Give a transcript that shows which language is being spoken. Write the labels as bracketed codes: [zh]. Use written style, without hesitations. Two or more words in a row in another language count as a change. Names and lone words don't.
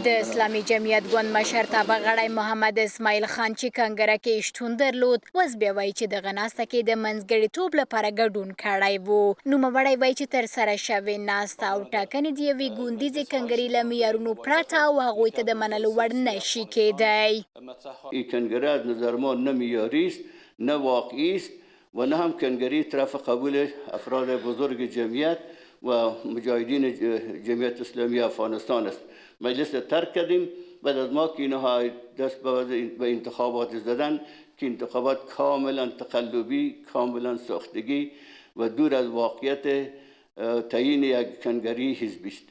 [ps] د اسلامي جمعیت ګوند مشرتابه غړی محمد اسماعیل خان چې کنګره کې شتون درلود اوس بیا وایي چې دغه ناسته کې د منځګړیتوب لپاره ګډون کړی و. نوموړی وایي چې ترسره شوې ناسته او ټاکنې د یوې ګوندیزې کنګرې له معیارونو پرته او هغوی ته د منلو وړ نشي کېدی. [fa] این کنگره از نظر ما نه معیاری است نه واقعی است و نه هم کنگری طرف قبول افراد بزرگ جمعیت و مجاهدین جمعیت اسلامی افغانستان است. مجلس ترک کردیم بعد از ما که اینها دست به انتخابات زدن که انتخابات کاملا تقلبی، کاملا ساختگی و دور از واقعیت تعیین یک کنگری حزبی است.